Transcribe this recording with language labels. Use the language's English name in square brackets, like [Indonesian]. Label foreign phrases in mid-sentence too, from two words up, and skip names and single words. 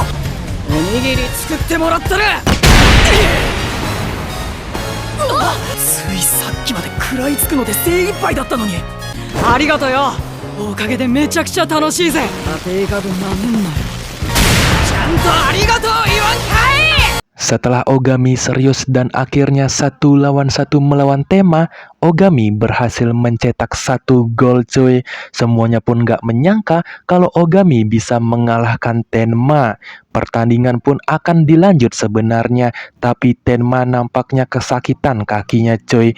[Japanese] おにぎり作ってもらったら。ついさっきまで食らいつくので精一杯だったのに。ありがとうよ。おかげでめちゃくちゃ楽しいぜ。家庭科分なめんなよ。ちゃんとありがとう言わんかい。 [Indonesian] Setelah Ogami serius dan akhirnya 1 lawan 1 melawan Tenma, Ogami berhasil mencetak 1 gol cuy. Semuanya pun gak menyangka kalau Ogami bisa mengalahkan Tenma. Pertandingan pun akan dilanjut sebenarnya, tapi Tenma nampaknya kesakitan kakinya cuy.